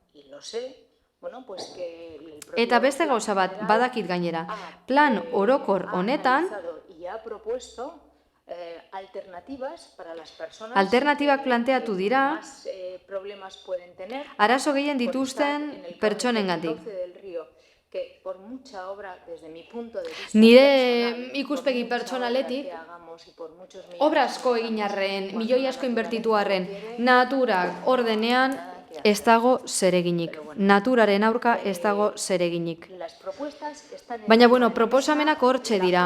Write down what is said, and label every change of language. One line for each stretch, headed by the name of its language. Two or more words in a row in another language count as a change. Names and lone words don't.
Basque: Eta beste gauza bat badakit gainera, plan orokor honetan, alternatibak planteatu dira, arazo gehien dituzten pertsonengatik.
Spanish: que por mucha obra, desde mi punto de vista
Basque: Nire ikuspegi pertsonaletik, obra asko egin arren, milioi asko inbertitu arren, naturak ordenean ez dago zereginik. Naturaren aurka ez dago zereginik. Baina, proposamenak hortxe dira.